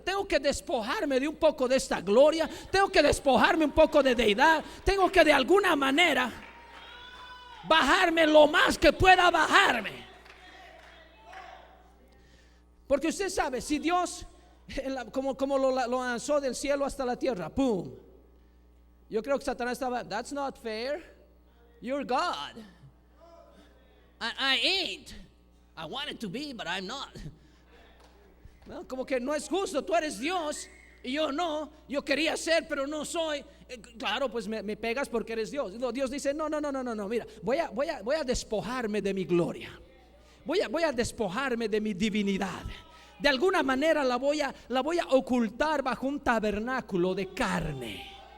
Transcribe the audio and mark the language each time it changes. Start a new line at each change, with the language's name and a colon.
Spanish: Tengo que despojarme de un poco de esta gloria, tengo que despojarme un poco de deidad, tengo que de alguna manera bajarme lo más que pueda bajarme. Porque usted sabe, si Dios como lo lanzó del cielo hasta la tierra, ¡pum! Yo creo que Satanás estaba:
English: that's not fair, you're God, I ain't, I wanted to be but I'm not.
Spanish: ¿No? Como que no es justo, tú eres Dios y yo no, yo quería ser pero no soy. Claro, pues me pegas porque eres Dios. No, Dios dice: no, mira, voy a despojarme de mi gloria, voy a despojarme de mi divinidad. De alguna manera la voy a ocultar bajo un tabernáculo de carne.